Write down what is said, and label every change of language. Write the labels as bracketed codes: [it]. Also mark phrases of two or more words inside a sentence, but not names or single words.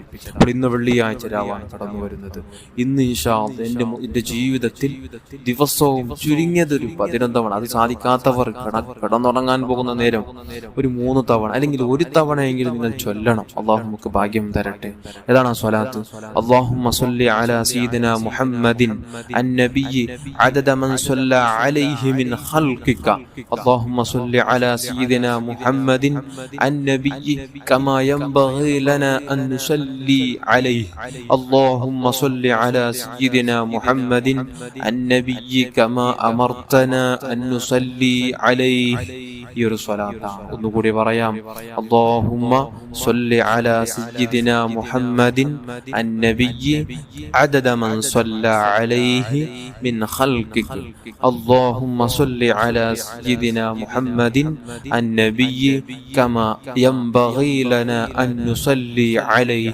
[ml] അപ്പോൾ ഇന്ന് വെള്ളിയാഴ്ച രാവാണ് കടന്നു വരുന്നത്. ഇന്ന് [ar] إن شاء الله [ml] എന്റെ ജീവിതത്തിൽ ദിവസവും ചുരുങ്ങിയത് ഒരു 11 തവണ, അത് സാധിക്കാത്തവർ കടന്നുറങ്ങാൻ പോകുന്ന നേരം ഒരു 3 തവണ അല്ലെങ്കിൽ ഒരു തവണയെങ്കിലും നിങ്ങൾ ചൊല്ലണം. അല്ലാഹു നമുക്ക് ഭാഗ്യം തരട്ടെ. ഏതാണ് ആ സ്വലാത്ത്? [ar] اللهم صل على سيدنا محمد النبي عدد من صلى عليه من خلقك. اللهم صل على سيدنا محمد النبي كما ينبغي لنا أن نصلي عليه. اللهم صل على سيدنا محمد النبي كما أمرتنا أن نصلي عليه. [ml] ഈ ഒരു സ്വലാത്താണ്. ഒന്നുകൂടി പറയാം. [ar] اللهم صل على سيدنا محمد النبي عدد من صلى عليه من خلقك. اللهم صل على سيدنا محمد النبي كما ينبغي لنا أن نصلي عليه.